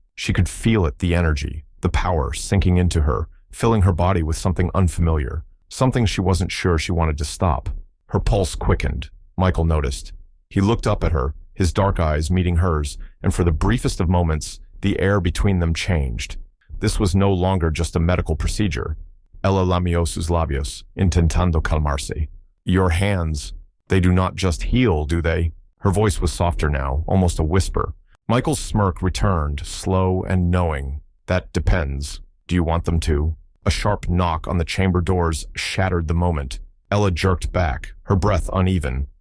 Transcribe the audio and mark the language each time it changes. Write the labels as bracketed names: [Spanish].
[English] She could feel it, the energy, the power sinking into her, filling her body with something unfamiliar, something she wasn't sure she wanted to stop. Her pulse quickened, Michael noticed. He looked up at her, his dark eyes meeting hers, and for the briefest of moments, the air between them changed. This was no longer just a medical procedure. [Spanish] Ella lamió sus labios, intentando calmarse. [English] Your hands, they do not just heal, do they? Her voice was softer now, almost a whisper. Michael's smirk returned, slow and knowing. That depends. Do you want them to? A sharp knock on the chamber doors shattered the moment. Ella jerked back, her breath uneven.